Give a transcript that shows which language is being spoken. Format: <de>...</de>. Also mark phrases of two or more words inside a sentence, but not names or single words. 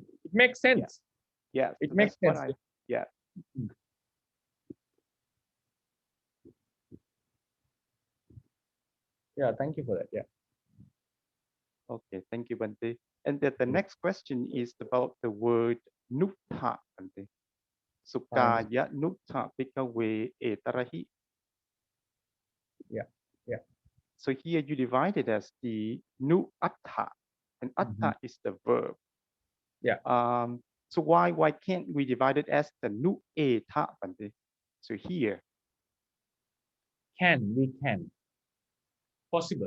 <en>It makes sense. Yeah, It so makes that's sense. yeah. Yeah, thank you for that. Yeah. Okay, thank you, Bhante. And the next question is about the word nukta, Bhante.</en> <pi>Sukaya nukta bhikkhave etarahi.</pi> <en>Yeah, yeah. So here you divide it as the nu atta, and atta is the verb. Yeah. So why can't we divide it as the nu eta, Bhante? So here. We can. Possible.</en>